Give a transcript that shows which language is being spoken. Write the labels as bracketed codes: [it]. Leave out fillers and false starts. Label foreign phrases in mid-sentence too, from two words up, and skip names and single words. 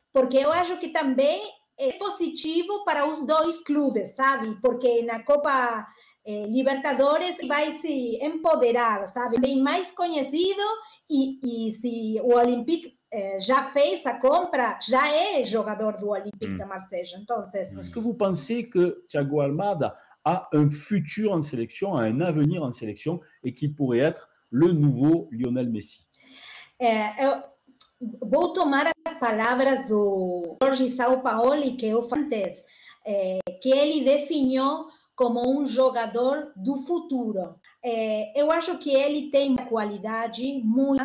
[pt] Porque eu acho que também é positivo para os dois clubes, sabe? Porque na Copa Libertadores vai se empoderar, sabe? Bem mais conhecido e se o Olympique já fez a compra, já é jogador do Olympique de Marseille. Então, [fr] est-ce que vous pensez que Thiago Almada a un futur en sélection, a un avenir en sélection et qui pourrait être le nouveau Lionel Messi? [pt] Eu vou tomar as palavras do Jorge Sampaoli, que eu falei antes, que ele definiu como um jogador do futuro. Eu acho que ele tem uma qualidade muito.